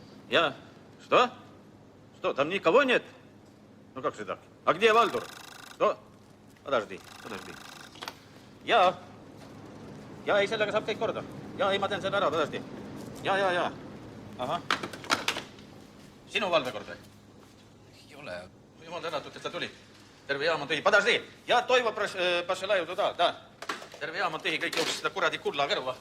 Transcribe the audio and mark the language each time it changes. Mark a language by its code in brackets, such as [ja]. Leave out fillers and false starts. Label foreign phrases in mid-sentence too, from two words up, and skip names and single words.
[ru] Я? Что? Что, там никого нет? Ну как же так? А где Вальдур? Что? Подожди. [et] Ja, ei, sellega saab kõik korda. Ja, ei, ma teen selle ära, tõesti. Ja. Ahah. Sinu valvekord või? Ei ole. Jumal tänatud, et sa tulid. Terve jaam on tühi. Подожди. Ja toivo Pašelaju tuda, da. Terve jaam on tühi, kõik jooksid seda kuradi kulla kõrvu lahti.